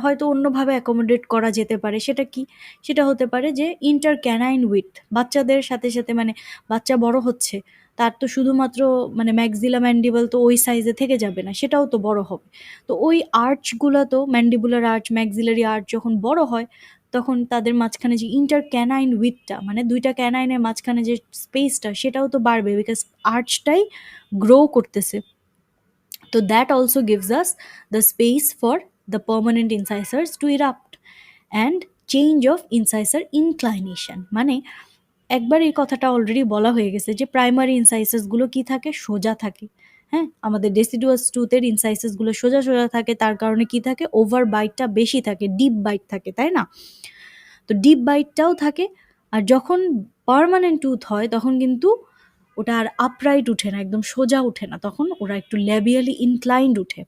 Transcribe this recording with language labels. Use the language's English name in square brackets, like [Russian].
[Bangla] হয়তো অন্যভাবে অ্যাকোমোডেট করা যেতে পারে। সেটা কি? সেটা হতে পারে যে ইন্টার ক্যানাইন উইথ, বাচ্চাদের সাথে সাথে, মানে বাচ্চা বড় হচ্ছে, তার তো শুধুমাত্র মানে ম্যাক্সিলা ম্যান্ডিবল তো ওই সাইজে থেকে যাবে না, সেটাও তো বড় হবে। তো ওই আর্চগুলো, তো ম্যান্ডিবুলার আর্চ, ম্যাক্সিলারি আর্চ যখন বড় হয়, তখন তাদের মাঝখানে যে ইন্টার ক্যানাইন উইথটা, মানে দুইটা ক্যানাইনের মাঝখানে যে স্পেসটা, সেটাও তো বাড়বে, বিকজ আর্চটাই গ্রো করতেছে। [English] তো that also gives us the space for the permanent incisors to erupt and change of incisor inclination, [Bangla] মানে একবার এই কথাটা অলরেডি বলা হয়ে গেছে যে প্রাইমারি ইনসাইসাসগুলো কি থাকে? সোজা থাকে। হ্যাঁ, আমাদের ডেসিডুয়াস টুথের ইনসাইসাসগুলো সোজা সোজা থাকে, তার কারণে কি থাকে? ওভার বাইটটা বেশি থাকে, ডিপ বাইট থাকে, তাই না? তো ডিপ বাইটটাও থাকে। আর যখন পার্মানেন্ট টুথ হয় তখন কিন্তু ওটা আর আপরাইট উঠে না, একদম সোজা উঠে না, তখন ওরা একটু ল্যাবিয়ালি ইনক্লাইন্ড উঠে।